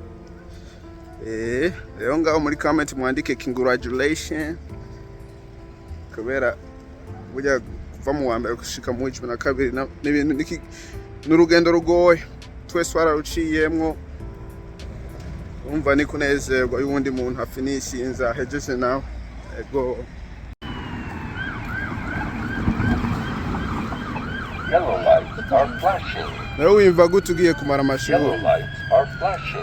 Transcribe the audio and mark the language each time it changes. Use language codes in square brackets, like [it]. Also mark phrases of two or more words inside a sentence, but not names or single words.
[rn] rero ngaho muri comment mwandike congratulations kubera burya kuva mu wa mbere gushika mu 12 n'ibintu n'urugendo rugoye twese wararuciyemwo umva ni kunezerwa y'uwundi muntu afinishinza hejeje nawe ego. [en] Yellow lights are flashing. [rn] Nawe wimva gute ugiye kumara amashuri? [en] Yellow lights are flashing.